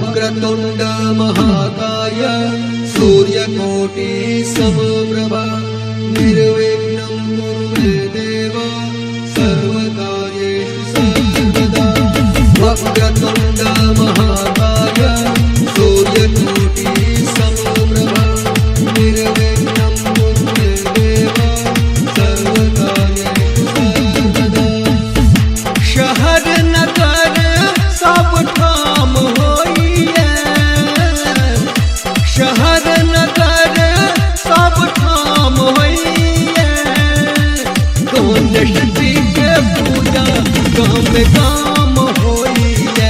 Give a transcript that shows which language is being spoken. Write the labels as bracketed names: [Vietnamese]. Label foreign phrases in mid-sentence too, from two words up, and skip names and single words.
[Sanskrit] वक्रतुण्ड महाकाय सूर्यकोटि समप्रभा निर्विघ्नं कुरु मे देव सर्वकार्येषु सर्वदा। वक्रतुण्ड महाकाय सूर्यकोटि समप्रभा निर्विघ्नं कुरु मे देव सर्वकार्येषु सर्वदा। [Maithili] शहर नगर सब ठाम होइए, शहर नगर सब ठाम होइए। गणेश जी के पूजा गाम गाम होइए।